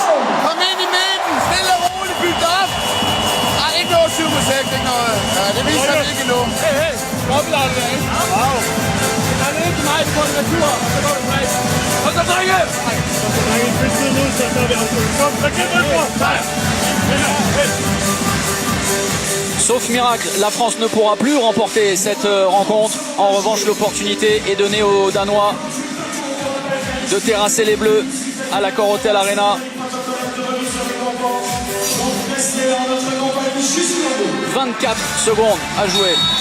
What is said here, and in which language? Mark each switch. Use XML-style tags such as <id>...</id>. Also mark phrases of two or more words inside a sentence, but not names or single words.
<da>Kom ind i midten. Stille og roligt. Byg det op. Nej, ikke noget 7 på 6. Ikke noget. Ja, det viser vi ikke endnu. Hey. Dobbelt det ikke? Wow. Han er ikke meget på en natur. Så går det bredt. Og så drenge. Kom, så kæmper du.</da> <fr>Sauf miracle, la France ne pourra plus remporter cette rencontre. En revanche, l'opportunité est donnée aux Danois de terrasser les Bleus à l'Accor Hotel Arena. 24 secondes à jouer.</fr>